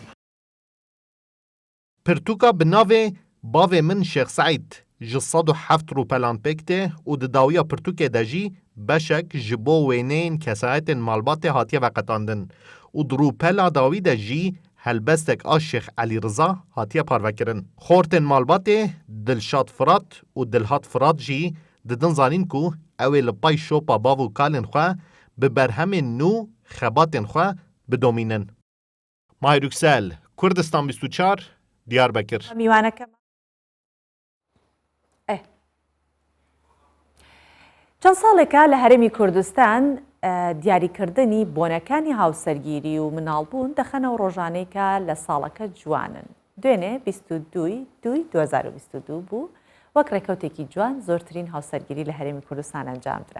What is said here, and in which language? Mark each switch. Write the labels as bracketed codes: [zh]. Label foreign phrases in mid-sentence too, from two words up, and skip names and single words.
[ku] Pirtûka bi navê bavê min Şêx Seîd ji 107 rûpelan pêk tê û di dawiya pirtûkê de jî beşek ji bo wêneyên kesayetên malbatê hatiye veqetandin û di rûpela dawî de jî helbestek a Şêx Elî Riza hatiye parvekirin. Xortên malbatê Dilşad Firat û Dilhat Firat jî didin zanîn ku ew ê li pay şopa bav û kalên xwe bi berhemên nû xebatên xwe bidomînin. Mahir Yüksel, Kurdistan 24, Diyarbakır. [ckb] میوانەکە چەند ساڵێکە لە هەرێمی کوردستان دیاریکردنی بۆنەکانی هاوسەرگیری و مناڵبوون دەخەنەوە ڕۆژانەیەکە لە ساڵەکە جوانن. دوێنێ 22/2022 بوو وەک ڕێکەوتێکی جوان زۆرترین هاوسەرگیری لە هەرێمی کوردستان ئەنجامدرا.